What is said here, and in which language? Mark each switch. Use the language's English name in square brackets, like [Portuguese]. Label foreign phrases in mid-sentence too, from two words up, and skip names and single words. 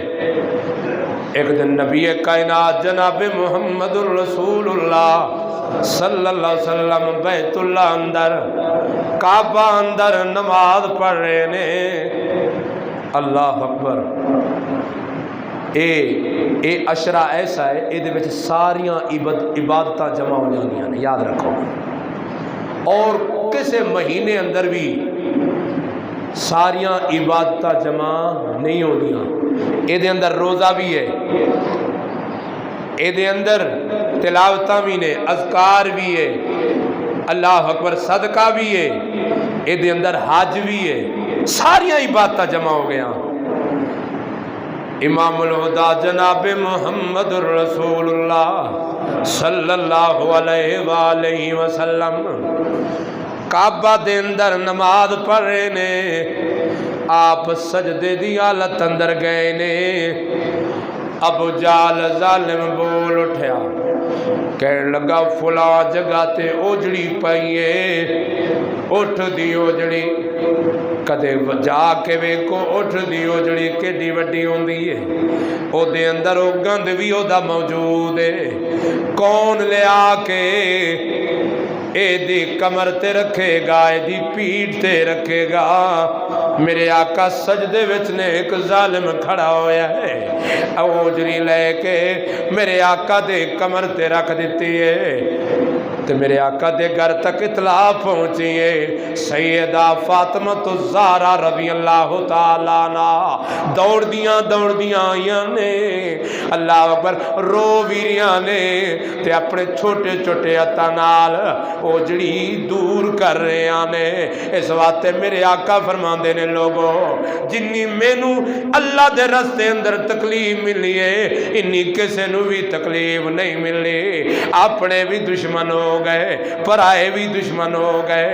[Punjabi] ایک دن نبی کائنات جناب محمد الرسول اللہ [Arabic] صلی اللہ علیہ وسلم [Punjabi] بیت اللہ اندر کعبہ اندر نماز پڑھ رہے نے۔ [Arabic] اللہ اکبر۔ [Punjabi] اے عشرہ ایسا ہے اے دے وچ ساریاں عبادتاں جمع ہو جانیاں نے، یاد رکھو۔ اور کسے مہینے اندر بھی ساریاں عبادتاں جمع نہیں ہونیاں۔ اے دے اندر روزہ بھی ہے، اے دے اندر تلاوتاں بھی نے، اذکار بھی ہے، [Arabic] اللہ اکبر [Punjabi] صدقہ بھی ہے، اے دے اندر حج بھی ہے، ساریاں عبادتاں جمع ہو گیا۔ امام الہدا جناب محمد رسول اللہ [Arabic] صلی اللہ علیہ وآلہ وسلم [Punjabi] کعبہ دے اندر نماز پڑھ رہے نے، آپ سجدے دی حالت اندر گئے نے، ابو جال ظالم بول اٹھیا، کہنے لگا فلاں جگہ تے اوجڑی پئیے، اٹھ دی اوجڑی، کدے جا کے ویکو اٹھ دی اوجڑی کیڈی وڈی ہوندی ہے، او دے اندر او گند بھی او دا موجود ہے، کون لے آ کے اے دی کمر تے رکھے گا، اے دی پیٹھ تے رکھے گا؟ میرے آقا سجدے وچ نے ایک ظالم کھڑا ہویا ہے، اوجری لے کے میرے آقا دے کمر تے رکھ دیتی ہے، تو میرے آقا دے گھر تک اطلاع پہنچی ہے، سیدہ فاطمہ الزہرا [Arabic] رضی اللہ تعالیٰ عنہ [Punjabi] دوڑ دیاں آئیاں نے، [Arabic] اللہ اکبر [Punjabi] رو ویریاں نے، تے اپنے چھوٹے چھوٹے ہتھاں نال اوجڑی دور کر رہے آنے۔ اس واسطے میرے آقا فرماندے نے، لوگوں جنی مینوں اللہ دے رستے اندر تکلیف ملی ہے، انی کسے نو بھی تکلیف نہیں ملی، اپنے بھی دشمن ہو گئے، پرائے بھی دشمن ہو گئے۔